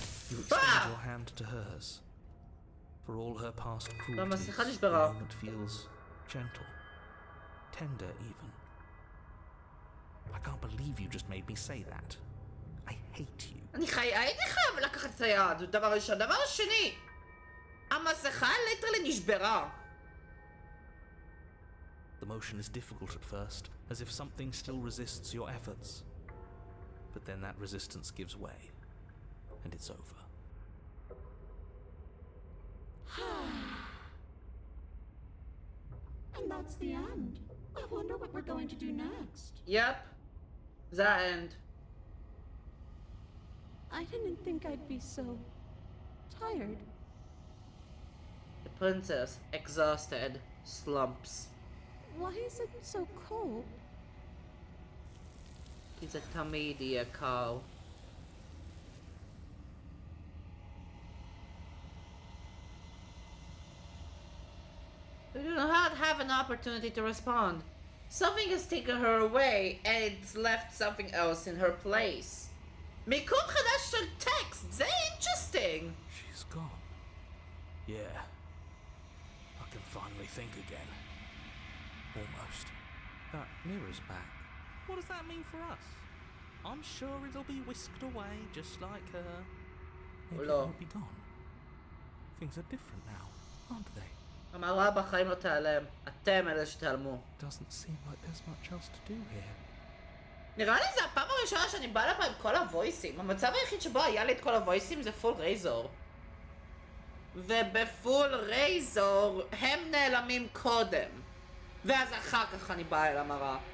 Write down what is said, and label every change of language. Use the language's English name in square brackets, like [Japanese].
[English] You extend your hand to hers. For all her past cruelties, the moment feels gentle, tender even. I can't believe you just made me say that. I hate you. [Hebrew] הייתי חייב לקחת את היד, דבר ראשון. דבר שני, המסכה ליטרלי נשברה. [English] The motion is difficult at first, as if something still resists your efforts. But then that resistance gives way, and it's over. And that's the end. I wonder what we're going to do next. Yep. The end. I didn't think I'd be so tired. The princess, exhausted, slumps. Why is it so cold? He's a Tamidia cow. We do not have an opportunity to respond. Something has taken her away, and it's left something else in her place. [Hebrew] מיקום חדש של טקסט, זה [English] interesting. She's gone. Yeah. I can finally think again. Almost. That mirror's back. What does that mean for us? I'm sure it'll be whisked away just like her. Maybe [Hebrew] לא. [English] it'll be gone. Things are different now, aren't they? [Hebrew] המראה בחיים לא תיעלם. אתם אלה שתיעלמו. [English] Doesn't seem like there's much else to do here. [Hebrew] נראה לי זה הפעם הראשונה שאני באה לפה עם כל הוויסים. המצב היחיד שבו היה לי את כל הוויסים זה פול רייזור. ובפול רייזור הם נעלמים קודם. ואז אחר כך אני באה אל המראה.